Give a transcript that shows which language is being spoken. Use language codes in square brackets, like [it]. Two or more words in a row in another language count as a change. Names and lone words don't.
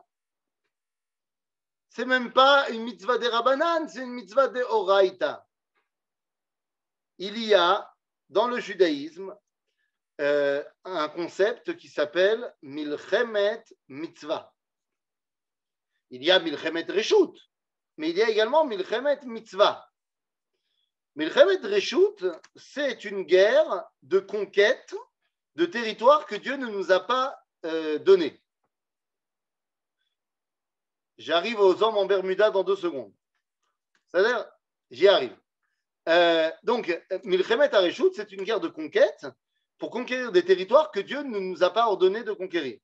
[fr] C'est même pas une mitzvah de Rabbanan, c'est une mitzvah de oraita. Il y a dans le judaïsme un concept qui s'appelle [he] מלחמת מצוה. [fr] Il y a [he] מלחמת רשות, [fr] mais il y a également [he] מלחמת מצוה. מלחמת רשות, [fr] c'est une guerre de conquête de territoires que Dieu ne nous a pas donnés. J'arrive aux hommes en Bermuda dans 2 secondes. C'est-à-dire, j'y arrive. Donc, [he] מלחמת רשות, [fr] c'est une guerre de conquête pour conquérir des territoires que Dieu ne nous a pas ordonné de conquérir.